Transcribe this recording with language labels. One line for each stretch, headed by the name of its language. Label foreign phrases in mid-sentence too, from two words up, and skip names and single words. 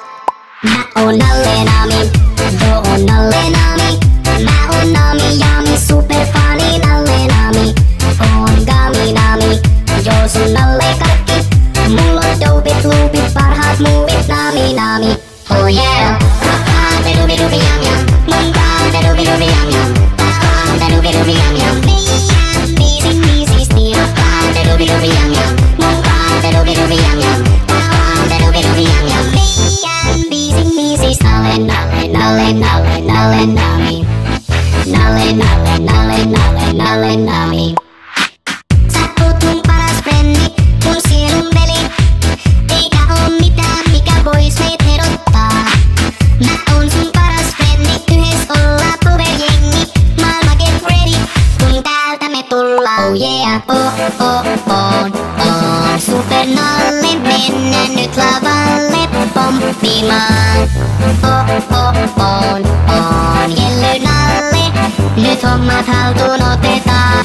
Finnish: Mä oon Nalle Nami, joo oon Nalle Nami. Mä oon Nami Jami, superfani Nalle Nami. Oon Gami Nami, joo sun Nalle Karkki. Mulla on dopit, loopit, parhaat muuvit Nami Nami.
English: Oh yeah. Doobie yum yum,
Finnish: mun kaa
English: doobie yum yum, doobie yum yum. Easy easy steal, doobie yum yum,
Finnish: mun kaa
English: doobie yum yum, doobie yum yum. Easy easy Nalle Nalle Nalle Nalle Nalle Nami, Nalle Nalle Nalle Nalle Nalle Nami.
Finnish: Sä oot mun paras frendi, mun sielun veli, eikä oo mitään mikä vois meit erottaa. Mä oon sun paras frendi, yhdessä ollaan powerjengi.
English: Maailma get ready,
Finnish: kun täältä me tullaan.
English: Oh yeah,
Finnish: on Super Nalle, mennään nyt lavalle pomppimaan. On Jelly Nalle, nyt hommat haltuun otetaan.